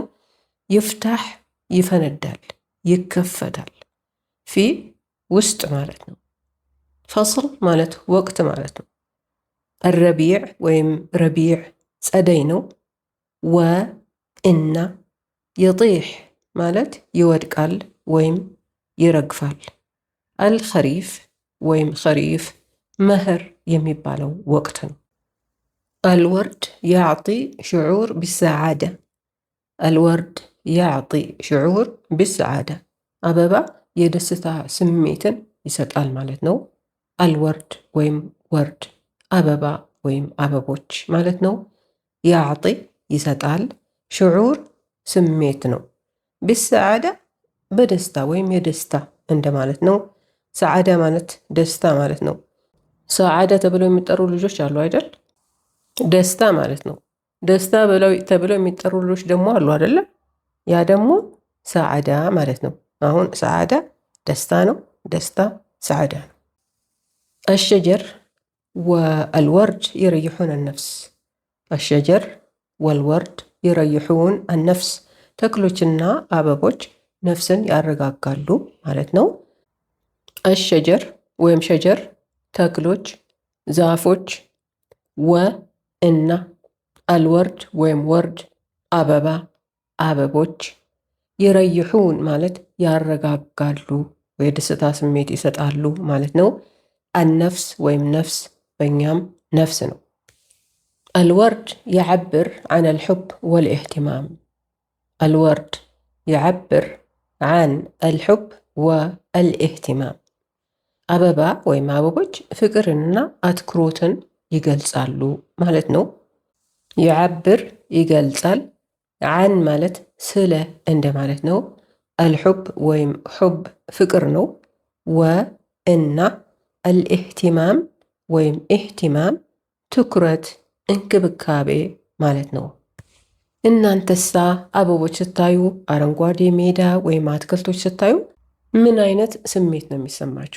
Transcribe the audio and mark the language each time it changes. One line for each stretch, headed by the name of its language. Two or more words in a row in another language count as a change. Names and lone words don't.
Amharic: ይፍታህ ይፈነዳል፣ ይከፈታል። ፊ ውስጥ ማለት ነው። ፈስል ማለት ወቅት ማለት ነው። الربيع ወይም ረቢዕ ጸደይ ነው። ወ እና يطيح ማለት ይወድቃል ወይም ይረግፋል። አልኸሪፍ ወይም ኸሪፍ መኸር የሚባለው ወቅት ነው።
Arabic: الورد يعطي شعور بالسعادة. الورد يعطي شعور بالسعادة.
Amharic: አበባ የደስታ ስሜትን ይሰጣል ማለት ነው። አልወርድ ወይም ወርድ አበባ ወይም አበቦች ማለት ነው። ያዕጢ ይሰጣል፣ ሽዑር ስሜት ነው። ቢሰዓዳ በደስታ ወይም የደስታ እንደማለት ነው። ሰዓዳ ማለት ደስታ ማለት ነው። ሰዓዳ ተብለው የሚጠሩ ልጆች አሉ አይደል? ደስታ ማለት ነው። ደስታ ተብለው የሚጠሩ ልጆች ደግሞ አሉ አይደለ? ያ ደግሞ ሰዓዳ ማለት ነው። አሁን ሰዓዳ ደስታ ነው። ደስታ ሰዓዳ ነው።
Arabic: الشجر والورد يريحون النفس. الشجر والورد يريحون النفس.
Amharic: ተክሎችና አበቦች ነፍስን ያረጋጋሉ ማለት ነው። አሸጀር ወይም ሸጀር ተክሎች፣ ዛፎች። እና አልወርድ ወይም ወርድ አበባ፣ አበቦች። ይረይሑን ማለት ያረጋጋሉ፣ የደስታ ስሜት ይሰጣሉ ማለት ነው። አነፍስ ወይም ነፍስ በእኛም ነፍስ ነው።
Arabic: الورد يعبر عن الحب والاهتمام. الورد يعبر عن الحب والاهتمام.
Amharic: አበባ ወይም አበቦች ፍቅርንና አትኩሮትን ይገልጻሉ ማለት ነው። يعبر ይገልጻል። عن ማለት ስለ እንደ ማለት ነው። الحب ወይም حب ፍቅር ነው። እና الاهتمام ወይም اهتمام ትኩረት እንክብካቤ ማለት ነው። እናንተሳ አበቦች ስታዩ፣ አረንጓዴ ሜዳ ወይም አትክልቶች ስታዩ ምን አይነት ስሜት ነው የሚሰማችሁ?